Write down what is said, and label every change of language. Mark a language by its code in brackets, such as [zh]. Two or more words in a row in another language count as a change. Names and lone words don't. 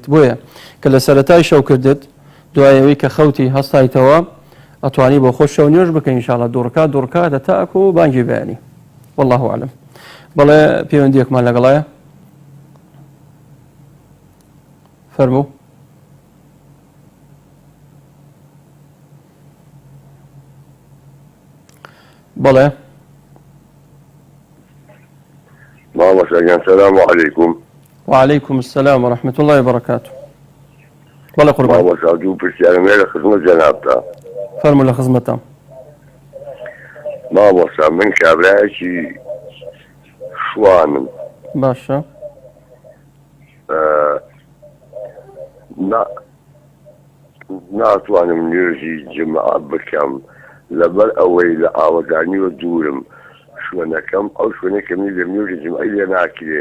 [ckb] بۆیە کە لە سەرەتای شەو کردت دوای ئەوەی کە خەوتی هەستایتەوە ئەتوانی بۆ خۆش شەو نوێژ بکەین ئینشاڵڵا دوو ڕکات هەتاکو بانگی بەیانی. [ar] والله ئەعلەم. [ckb] بەڵێ پەیوەندیەکمان لەگەڵایە فەرموو. بەڵێ. [ar] السلام عليكم. وعليكم السلام ورحمة الله وبركاته. [ckb] بەڵێ قوربان. دوو پرسیارەکەم لە خزمەت جەنابتە. فەرموو لە خزمەتم. مامۆستا من کابرایەکی شوانم. باشە. ناتوانم نوێژی جەماعەت بکەم لەبەر ئەوەی لە ئاوەدانیوە دوورم شوێنەکەم ئەو شوێنەکەمی لە نوێژی جەماعی لێ ناکرێ.